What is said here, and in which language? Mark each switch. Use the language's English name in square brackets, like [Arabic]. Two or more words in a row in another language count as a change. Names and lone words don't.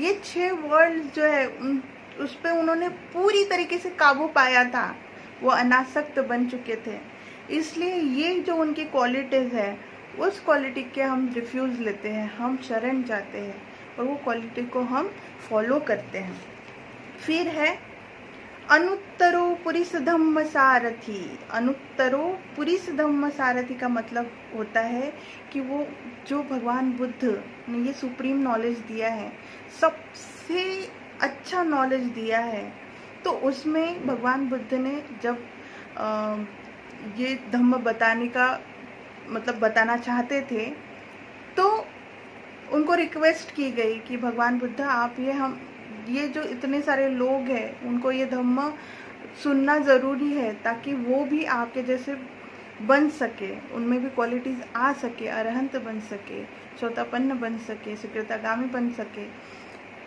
[Hindi] ये 6 वर्ल्ड जो है उस पर उन्होंने पूरी तरीके से काबू पाया था, वो अनासक्त बन चुके थे। इसलिए ये जो उनकी क्वालिटीज़ है, उस क्वालिटी के हम रिफ्यूज़ लेते हैं, हम शरण जाते हैं, और वो क्वालिटी को हम फॉलो करते हैं। फिर है [Pali] अनुत्तरो पुरिस धम्म सारथी। अनुत्तरो पुरिस धम्म सारथी [Hindi] का मतलब होता है कि वो जो भगवान बुद्ध ने ये [English] supreme knowledge [Hindi] दिया है, सबसे अच्छा नॉलेज दिया है, तो उसमें भगवान बुद्ध ने जब ये धम्म बताने का मतलब बताना चाहते थे, तो उनको रिक्वेस्ट की गई कि भगवान बुद्ध आप ये जो इतने सारे लोग हैं उनको ये धम्म सुनना ज़रूरी है, ताकि वो भी आपके जैसे बन सके, उनमें भी क्वालिटीज़ आ सके, अरहंत बन सके, चौथापन्न बन सके, सुकृतागामी बन सके।